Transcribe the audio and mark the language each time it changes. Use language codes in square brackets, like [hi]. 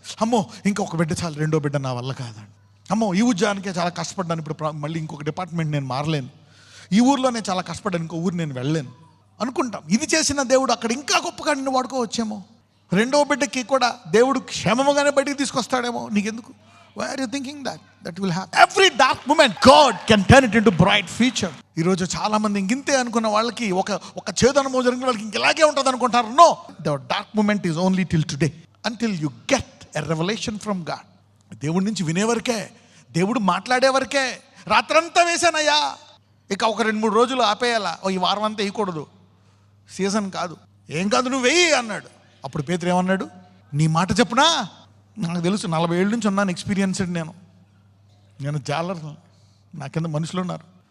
[te] అమ్మో ఇంకొక బిడ్డ చాలు, రెండో బిడ్డ నా వల్ల కాదండి. అమ్మో ఈ ఉద్యోగానికే చాలా కష్టపడ్డాను, ఇప్పుడు మళ్ళీ ఇంకొక డిపార్ట్మెంట్ నేను మారలేను. ఈ ఊర్లో నేను చాలా కష్టపడ్డాను, ఇంకో ఊరు నేను వెళ్ళలేను అనుకుంటాం. ఇది చేసిన దేవుడు అక్కడ ఇంకా గొప్పగా నిన్ను వాడుకోవచ్చేమో. రెండో బిడ్డకి కూడా దేవుడు క్షేమముగానే బయటికి తీసుకొస్తాడేమో. నీకెందుకు? [en] Why are you thinking that will happen? Every dark moment God can turn it into bright future. [te] ఈరోజు చాలా మంది ఇంతే అనుకున్న వాళ్ళకి ఒక చేదు అనుభవం జరిగిన వాళ్ళకి ఇంకెలాగే ఉంటుంది అనుకుంటారు. [en] No, the dark moment is only till today, until you get a revelation from God. [te] దేవుడి నుంచి వినేవరకే, దేవుడు మాట్లాడే వరకే. రాత్రంతా వేసానయ్యా, ఇక ఒక 2-3 రోజులు ఆపేయాలా, ఈ వారం అంతా వేయకూడదు, సీజన్ కాదు, ఏం కాదు నువ్వు వెయ్యి అన్నాడు. అప్పుడు పేతురు ఏమన్నాడు? నీ మాట చెప్పునా, నాకు తెలుసు, 40 ఏళ్ళ నుంచి ఉన్నాను ఎక్స్పీరియన్స్డ్, నేను జాలర్, నా కింద మనుషులు ఉన్నారు.